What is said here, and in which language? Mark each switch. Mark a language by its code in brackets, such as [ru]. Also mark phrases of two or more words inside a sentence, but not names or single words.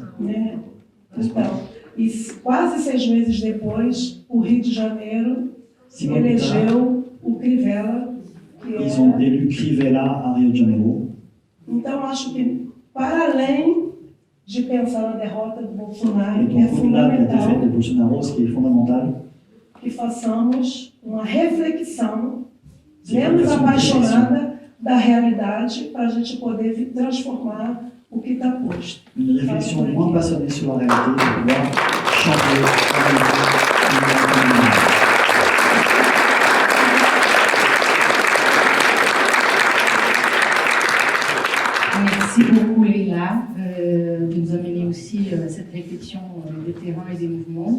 [pt] Né? Então, e quase 6 meses depois, o Rio de Janeiro [fr] 6 mois plus tard, [pt] elegeu o Crivella, que [fr] ils ont é... élu Crivella à Rio de Janeiro. [pt] Então, acho que, para além de pensar na derrota do Bolsonaro, [fr] Et [pt] é [fr] donc, au-delà de la [pt] fundamental [fr] défaite de Bolsonaro, ce qui est fondamental, [pt] que façamos uma reflexão [fr] c'est que nous [pt] menos [fr] fassions une réflexion [pt] apaixonada da realidade para a gente poder transformar o que está posto. [fr] une réflexion moins passionnée sur la réalité pour pouvoir changer la réalité. Merci beaucoup Leïla de nous amener aussi cette réflexion des terrains et des mouvements.